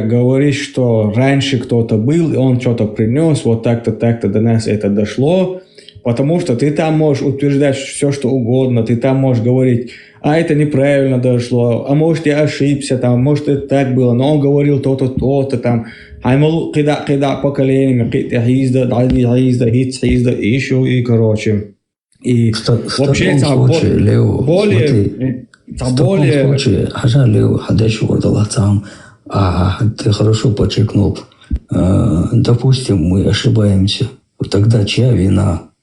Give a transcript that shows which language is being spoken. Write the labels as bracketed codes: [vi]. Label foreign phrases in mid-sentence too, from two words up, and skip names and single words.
[ru] говоришь, что раньше кто-то был, и он что-то принес, вот так-то до нас это дошло, потому что ты там можешь утверждать все, что угодно, ты там можешь говорить, это неправильно дошло, а может я ошибся, там, может это так было, но он говорил то-то, то-то, там, аймалу кида поколениями, хизда, и еще, и короче. И вообще это более... В таком случае, Лео, ты хорошо подчеркнул. Допустим, мы ошибаемся. Тогда чья вина?